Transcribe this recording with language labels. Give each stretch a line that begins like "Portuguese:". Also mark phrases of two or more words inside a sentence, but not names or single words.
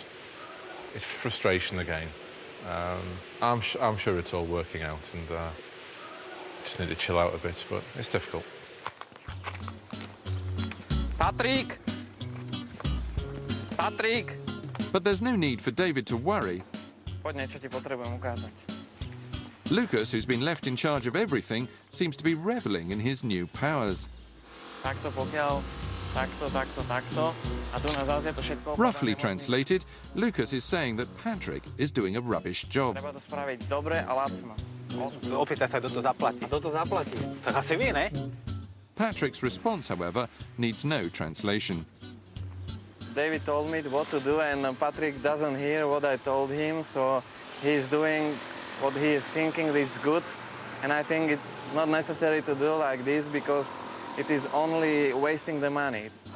English: It's frustration again. I'm sure it's all working out, and just need to chill out a bit, but it's difficult. Patrick! Patrick! But there's no need for David to worry.
Slovak: Poď, niečo ti potrebujem ukázať.
English: Lucas, who's been left in charge of everything, seems to be reveling in his new powers.
Slovak: Takto pokiaľ, takto. A tu na zás je to všetko.
English: Roughly translated, Lucas is saying that Patrick is doing a rubbish job.
Slovak: Treba to spraviť dobre a lacno. Opýtaj sa, kto to zaplatí. A kto to zaplatí? Tak asi vy, ne?
English: Patrick's response, however, needs no translation. David told me what to do, and Patrick doesn't hear what I told him, so he's doing what he is thinking is good. And I think it's not necessary to do like this because it is only wasting the money.